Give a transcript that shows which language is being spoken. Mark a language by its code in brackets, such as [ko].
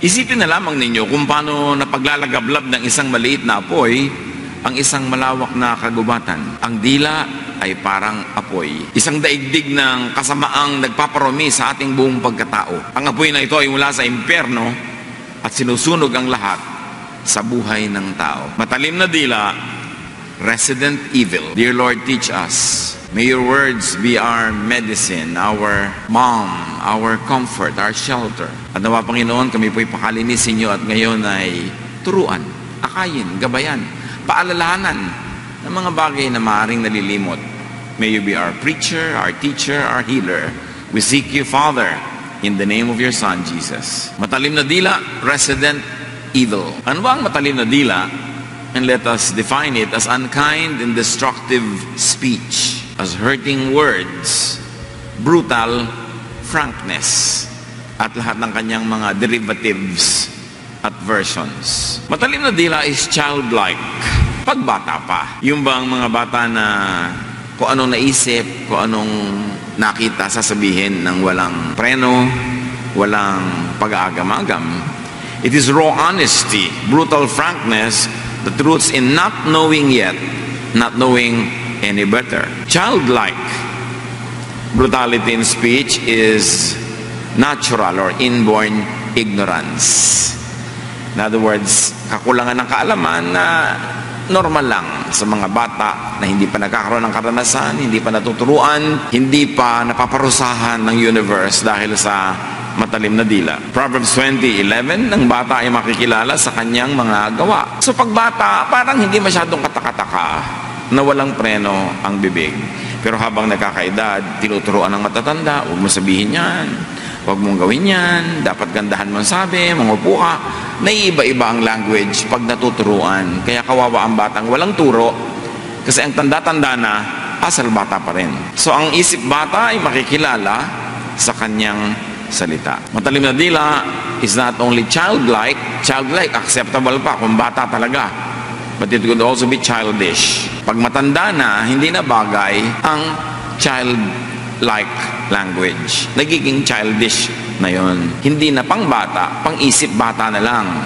[tl] Isipin na lamang ninyo kung paano napaglalagablab ng isang maliit na apoy ang isang malawak na kagubatan. Ang dila ay parang apoy. Isang daigdig ng kasamaang nagpaparumi sa ating buong pagkatao. Ang apoy na ito ay mula sa impyerno at sinusunog ang lahat sa buhay ng tao. Matalim na dila, [en] resident evil. Dear Lord, teach us. May your words be our medicine, our balm, our comfort, our shelter. [tl] At nawa, Panginoon, kami po'y pakalinisin niyo at ngayon ay turuan, akayin, gabayan, paalalahanan ng mga bagay na maaaring nalilimot. [en] May you be our preacher, our teacher, our healer. We seek you, Father, in the name of your Son, Jesus. [tl] Matalim na dila, [en] resident evil. [tl] Ano ba ang matalim na dila? [en] And let us define it as unkind and destructive speech, as hurting words, brutal frankness, [tl] at lahat ng kanyang mga [en] derivatives at versions. [tl] Matalim na dila [en] is childlike. [tl] Pagbata pa. Yung bang mga bata na kung anong naisip, kung anong nakita, sasabihin ng walang preno, walang pag-aagam-agam. [en] It is raw honesty, brutal frankness, that roots in not knowing yet, not knowing any better. Childlike brutality in speech is natural or inborn ignorance. In other words, [tl] kakulangan ng kaalaman na normal lang sa mga bata na hindi pa nagkakaroon ng karanasan, hindi pa natuturuan, hindi pa napaparusahan ng universe dahil sa matalim na dila. Proverbs 20:11, ang bata ay makikilala sa kanyang mga gawa. So pagbata, parang hindi masyadong katakataka na walang preno ang bibig. Pero habang nakakaedad, tinuturuan ng matatanda, huwag mo sabihin yan, huwag mong gawin yan, dapat gandahan mo sabi, mangupo ka. Naiiba-iba ang language pag natuturuan. Kaya kawawa ang batang walang turo kasi ang tanda-tanda na, asal bata pa rin. So ang isip bata ay makikilala sa kanyang salita. Matalim na dila [en] is not only childlike acceptable [tl] pa kung bata talaga, [en] but it could also be childish. [tl] Pag matanda na, hindi na bagay ang childlike language. Nagiging childish na yon. Hindi na pang bata, pang isip bata na lang.